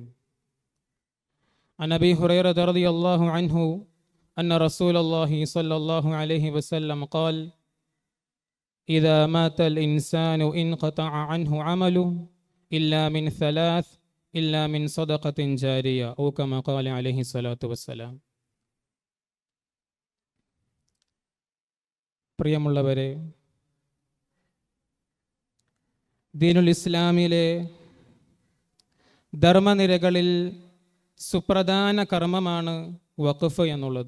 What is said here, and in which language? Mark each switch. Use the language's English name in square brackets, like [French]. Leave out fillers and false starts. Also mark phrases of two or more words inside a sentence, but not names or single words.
[Arabic] عن أبي هريرة رضي الله عنه أن رسول الله صلى الله عليه وسلم قال: إذا مات الإنسان انقطع عنه عمله إلا من ثلاث إلا من صدقة جارية أو كما قال عليه الصلاة والسلام. [Malayalam] പ്രിയമുള്ളവരെ, ദീനുൽ ഇസ്ലാമിലെ ധർമ്മനിരകളിൽ സുപ്രധാന കർമ്മമാണ് വഖഫ് എന്നുള്ളത്.